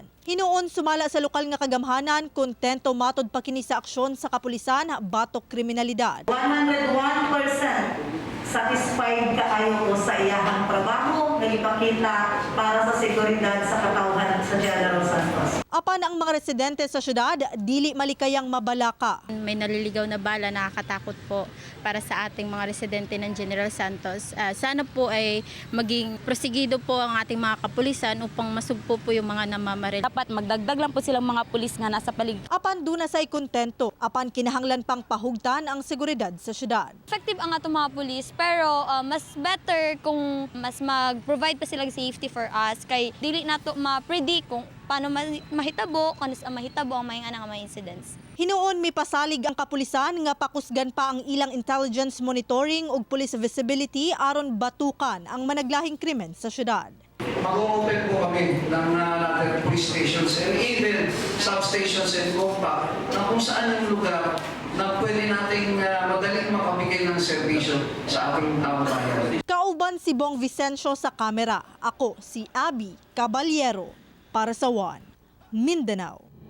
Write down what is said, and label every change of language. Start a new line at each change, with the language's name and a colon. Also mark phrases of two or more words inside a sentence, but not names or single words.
Cebuano: Hinuon sumala sa lokal nga kagamhanan, kontento matod pa kini sa aksyon sa kapulisan batok kriminalidad.
English: 101% satisfied
Cebuano: kaayo ko sa iyahang trabaho nga ipakita para sa seguridad sa katawhan sa General Santos. Apan ang mga residente sa syudad, dili malikayang mabalaka.
Filipino: May naliligaw na bala, nakakatakot po para sa ating mga residente ng General Santos. Sana po ay maging prosigido po ang ating mga kapulisan upang masugpo po yung mga namamaril. Dapat magdagdag lang po silang mga pulis nga nasa paligid.
Cebuano: Apan duna say kontento, apan kinahanglan pang pahugtan ang seguridad sa syudad. Effective ang atong mga pulis pero
English: mas better
Cebuano: kung mas mag-provide pa silang
English: safety for us
Cebuano: kay dili nato ma-predict kung paano mahitabo, kung ang mahitabo ang mga incidents. Hinuon mipasalig ang kapulisan nga pakusgan pa ang ilang
English: intelligence monitoring
Cebuano: ug
English: police visibility
Cebuano: aron batukan ang managlahing krimen sa syudad.
Filipino: Mag-open po kami ng natin
English: police stations and even substations
Filipino: and compact na kung saan yung lugar na pwede nating madaling makabigay ng serbisyo sa ating taong bayan.
Cebuano: Kauban si Bong Vicencio sa kamera. Ako si Abby Caballero para sa One Mindanao.